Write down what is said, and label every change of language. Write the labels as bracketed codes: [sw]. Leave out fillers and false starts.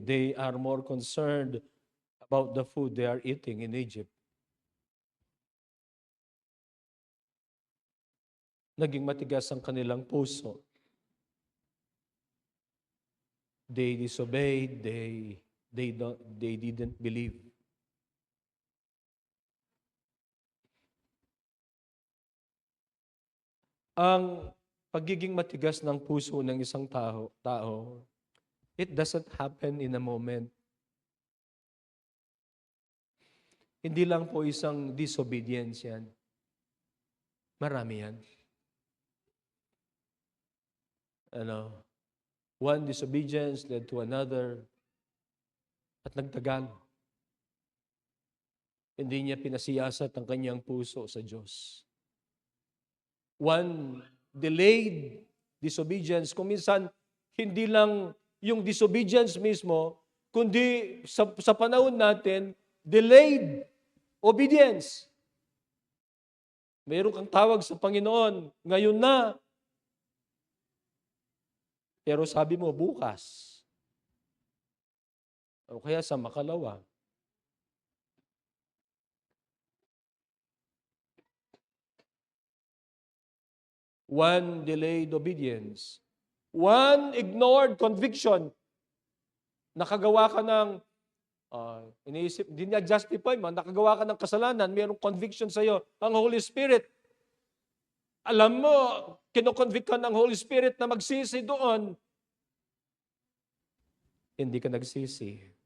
[en] They are more concerned about the food they are eating in Egypt. [tl] Naging matigas ang kanilang puso. [en] They disobeyed, they didn't believe. [tl] Ang pagiging matigas ng puso ng isang tao, [en] it doesn't happen in a moment. [tl] Hindi lang po isang disobedience yan. Marami yan. [en] One disobedience led to another [tl] at nagtagal. Hindi niya pinasiyasat ang kanyang puso sa Diyos. [en] One delayed disobedience, [tl] kung minsan hindi lang yung disobedience mismo, kundi sa panahon natin, delayed obedience. Mayroon kang tawag sa Panginoon, ngayon na. Pero sabi mo, bukas. O kaya sa makalawa. [en] One delayed obedience. One ignored conviction. [tl] Nakagawa ka ng, iniisip, hindi niya justify mo, nakagawa ka ng kasalanan, mayroong conviction sa iyo, ang Holy Spirit. Alam mo, kinoconvict ka ng Holy Spirit na magsisi doon. Hindi ka nagsisi.